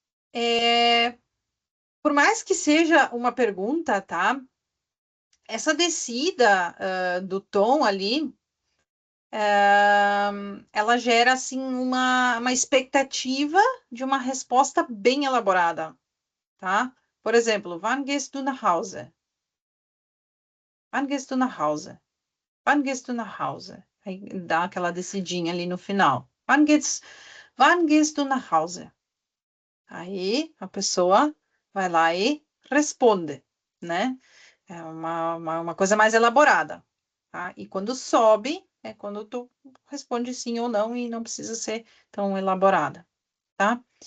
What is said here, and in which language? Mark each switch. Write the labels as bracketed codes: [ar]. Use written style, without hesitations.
[pt] É, por mais que seja uma pergunta, tá? Essa descida, do tom ali, ela gera, assim, uma expectativa de uma resposta bem elaborada, tá? Por exemplo, [de] wann gehst du nach Hause? Wann gehst du nach Hause? Wann gehst du nach Hause? [pt] Aí dá aquela descidinha ali no final. [de] Wann gehst du nach Hause? [pt] Aí a pessoa vai lá e responde, né? É uma coisa mais elaborada, tá? E quando sobe, é quando tu responde sim ou não e não precisa ser tão elaborada, tá?